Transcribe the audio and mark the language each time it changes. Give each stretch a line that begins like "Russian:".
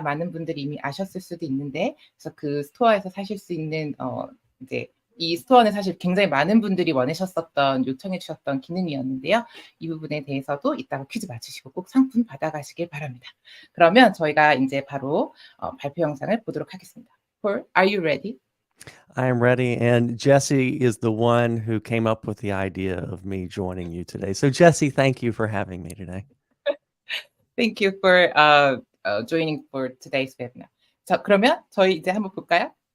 Korean: 많은 분들이 이미 아셨을 수도 있는데, 그래서 그 스토어에서 사실 수 있는 이제 이 스토어는 사실 굉장히 많은 분들이 원하셨었던, 요청해 주셨던 기능이었는데요. 이 부분에 대해서도 이따가 퀴즈 맞추시고 꼭 상품 받아가시길 바랍니다. 그러면 저희가 이제 바로 발표 영상을 보도록 하겠습니다.
English: Paul, are you ready? I am ready, and Jesse is the one who came up with the idea of me joining you today. So Jesse, thank you for having me today. Thank you for joining for today's webinar.
Korean: 자, 그러면 저희 이제 한번 볼까요?